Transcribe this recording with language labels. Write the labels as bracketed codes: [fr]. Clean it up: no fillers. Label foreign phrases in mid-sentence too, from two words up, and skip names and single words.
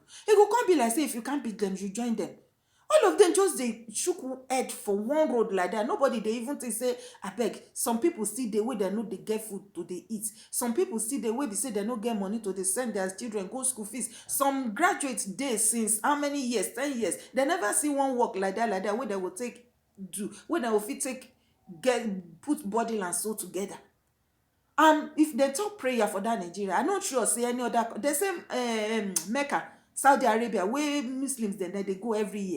[pcm] It go come be like say if you can't beat them, you join them. All of them just they shook head for one road like that. Nobody they even think say abeg. Some people still dey wey they know they get food to they eat. Some people still dey wey be say they no get money to they send their children go school fees. Some graduates dey since how many years? 10 years. They never see one work like that where they will take do, where they will fit take put body and soul together. And if they talk prayer for that Nigeria, I not sure say any other. They say Mecca, Saudi Arabia, where Muslims they go every year.